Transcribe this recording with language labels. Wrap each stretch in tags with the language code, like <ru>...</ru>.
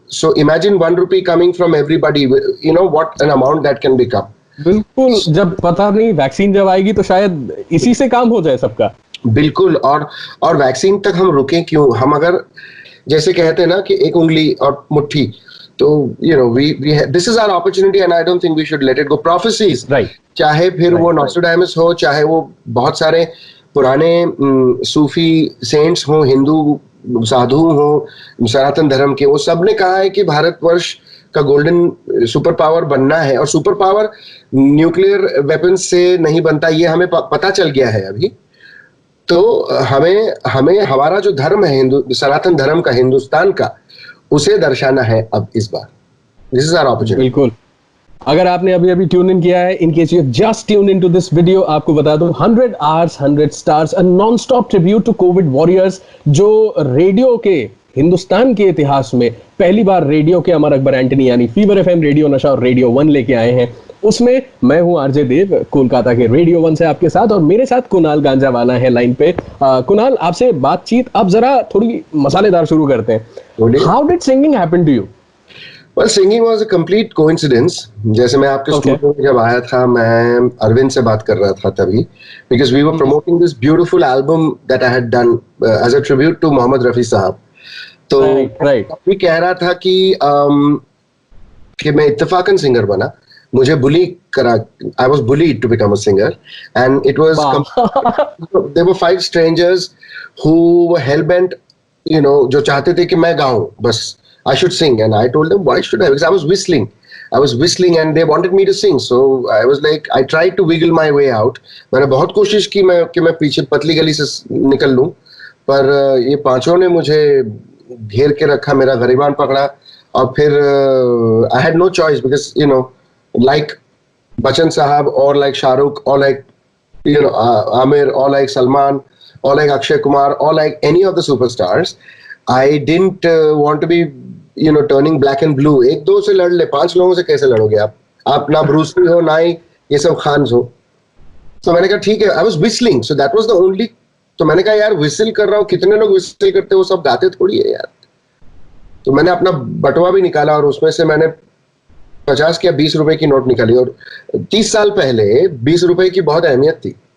<en>So imagine 1 rupee coming from everybody, what an amount that can become.</en> <hi>बिल्कुल। जब पता नहीं वैक्सीन जब आएगी तो शायद इसी से काम हो जाए सबका। बिल्कुल। और वैक्सीन तक हम रुकें क्यों? हम अगर जैसे कहते हैं ना कि एक उंगली और मुट्ठी, तो</hi> <en>this is our opportunity and I don't think we should let it go.</en> <hi>Prophecies, चाहे फिर वो नॉस्ट्राडामस हो, चाहे वो बहुत सारे पुराने सूफी सेंट्स हो, हिंदू साधु हो, सनातन धर्म के, वो सब ने कहा है कि भारतवर्ष का गोल्डन सुपर पावर बनना है, और सुपर पावर न्यूक्लियर वेपन्स से नहीं बनता, ये हमें पता चल गया है अभी। तो हमें हमारा जो धर्म है, हिंदू सनातन धर्म का, हिंदुस्तान का, उसे दर्शाना है अब इस बार।</hi> <en>This is our opportunity.</en> <hi>बिल्कुल। अगर आपने अभी अभी ट्यून इन किया है,</hi> <en>in case you just tune in to this video,</en> <hi>आपको बता दूं 100 hours 100 stars,</hi> <en>a non stop tribute to Covid warriors,</en> <hi>जो रेडियो के हिंदुस्तान के इतिहास में पहली बार रेडियो के अमर अकबर एंटनी यानी फीवर एफएम, रेडियो नशा और रेडियो वन लेके आए हैं। उसमें मैं हूं आरजे देव, कोलकाता के रेडियो वन से आपके साथ, और मेरे साथ कुणाल गांजावाला है लाइन पे। कुणाल, आपसे बातचीत अब जरा थोड़ी मसालेदार शुरू करते हैं।</hi> <en>How did singing happen to you? Well, singing was a complete coincidence.</en> <hi>जैसे मैं आपके स्टूडियो में जब आया था, मैं अरविंद से बात कर रहा था तभी,</hi> <en>because we were promoting this beautiful album that I had done as a tribute to</en> <hi>Mohammad Rafi साहब। तो अभी कह रहा था कि मैं इत्तेफाकन सिंगर बना, मुझे बुली करा,</hi> <en>I was bullied to become a singer, and it was there were 5 strangers who were hell bent, you know,</en> <hi>जो चाहते थे कि मैं गाऊं बस,</hi> <en>I should sing, and I told them why should I, because I was whistling and they wanted me to sing, so I was like, I tried to wiggle my way out।</en> <hi>मैंने बहुत कोशिश की कि मैं पीछे पतली गली से निकल लूं, पर ये पांचों ने मुझे घेर के रखा, मेरा गरिबान पकड़ा, और फिर</hi> <en>I had no choice, because you know, like Bachchan साहब, or like Shahrukh, or like you know Amir, or like Salman, or like Akshay Kumar, or like any of the superstars, I didn't want to be, you know, turning black and blue।</en> <hi>एक दो से लड़ ले, 5 लोगों से कैसे लड़ोगे आप ना ब्रूस ली हो, ना ही ये सब खान हो। तो मैंने कहा ठीक है,</hi> <en>I was whistling, so that was the only.</en> <hi>तो मैंने कहा यार व्हिसल कर रहा हूँ, कितने लोग व्हिसल करते हैं, वो सब गाते थोड़ी है यार। तो मैंने अपना बटुआ भी निकाला और उसमें से मैंने 50 या 20 रुपए की नोट निकाली, और 30 साल पहले 20 रुपए की बहुत अहमियत थी।</hi>